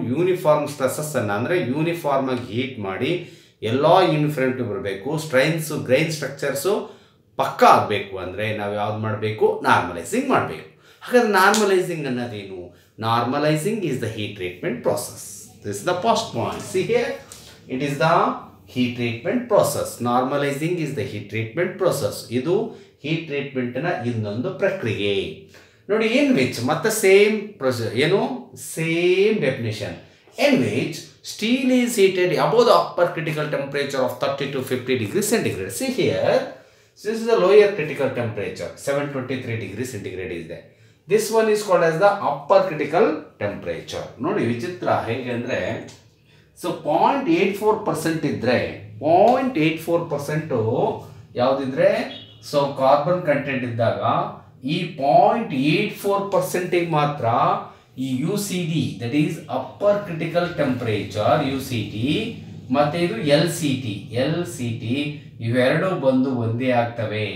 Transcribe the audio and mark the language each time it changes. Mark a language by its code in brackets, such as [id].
[kn] Uniform ಸ್ಟ್ರೆಸ್ಸನ್ನು ಅಂದರೆ uniform ಆಗಿ heat ಮಾಡಿ ಎಲ್ಲ ಯೂನಿಫಾರ್ಮಿಟಿ ಬರಬೇಕು. ಗ್ರೈನ್ ಸ್ಟ್ರಕ್ಚರ್ಸು ಪಕ್ಕ ಆಗಬೇಕು ಅಂದರೆ ನಾವು ಯಾವ್ದು ಮಾಡಬೇಕು, ನಾರ್ಮಲೈಸಿಂಗ್ ಮಾಡಬೇಕು. ಹಾಗಾದ್ರೆ normalising ಅನ್ನೋದೇನು? [en] Normalising is the heat treatment process. This is the first point. See here, it is the heat treatment process. Normalizing is the heat treatment process. [kn] ಇದು heat treatment ನ ಇನ್ನೊಂದು ಪ್ರಕ್ರಿಯೆ. ನೋಡಿ, in which ಮತ್ತೆ same process, ಏನು same definition. [en] in which steel is heated above the upper critical temperature of 30 to 50 degrees centigrade. See here, this is the lower critical temperature, 723 degrees centigrade is there. This one is called as the upper critical temperature. [kn] ನೋಡಿ ವಿಚಿತ್ರ ಹೇಗೆ ಅಂದರೆ, so 0.84% ಇದ್ದರೆ 0.84% ಯಾವುದಿದ್ರೆ, so carbon content ಇದ್ದಾಗ ಈ 0.84% ಮಾತ್ರ ಈ U C D, [en] that is upper critical temperature [kn] U C T, ಮತ್ತು ಇದು ಎಲ್ ಸಿ ಟಿ ಇವೆರಡು ಬಂದು ಒಂದೇ ಆಗ್ತವೆ.